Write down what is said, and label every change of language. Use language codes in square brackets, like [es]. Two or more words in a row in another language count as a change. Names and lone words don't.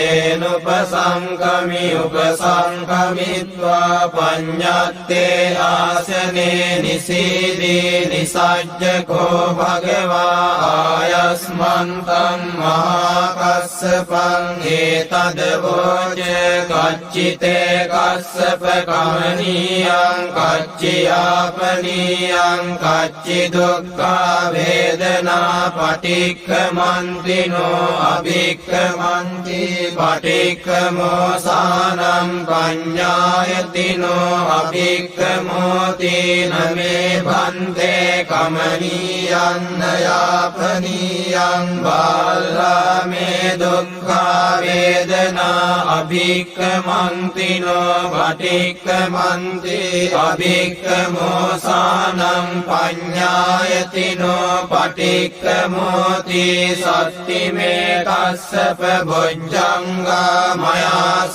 [pi] තේනුපසංකමි උපසංකමිත්වා පඤ්ඤත්තේ ආසනේ නිසීදී නිසජ්ජකෝ භගවා ආයස්මන්තං මහා කස්සපං ඒතදවෝච කච්චිතේ කස්සප කමනීයං කච්චියාපනීයං කච්චි දුක්ඛා වේදනා පටික්ඛමන්තිනෝ අභික්ඛමන්ති පටික්ඛමෝසානං පඤ්ඤායතිනෝ අභික්ඛමෝති නමේ භන්තේ කමනීයං යාපනීයං බාලමේ දුක්ඛා වේදනා අභික්ඛමන්තිනෝ පටික්ඛමන්ති අභික්ඛමෝසානං පඤ්ඤායතිනෝ පටික්ඛමෝති සත්තිමේ කස්සප බොජ්ජංගා මයා